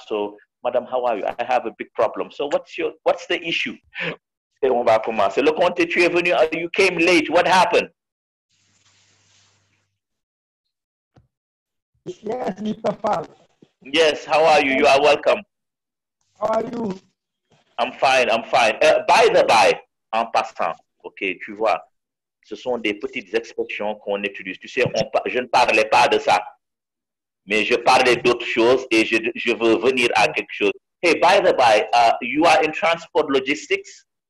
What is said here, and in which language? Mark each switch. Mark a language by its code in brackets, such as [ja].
[en] So, madam, how are you? I have a big problem. So, what's the issue? [fr] Et on va commencer. [en] Leconte, [fr] tu es venu, [en] you came late. What happened? Yes, Mr. Fall. Yes, how are you? You are welcome. How are you? I'm fine, I'm fine. By the by, [fr] en passant, ok, tu vois, ce sont des petites expressions qu'on utilise. Tu sais, je ne parlais pas de ça, mais je parlais d'autres choses et je veux venir à quelque chose. [en] Hey, by the by, you are in transport logistics?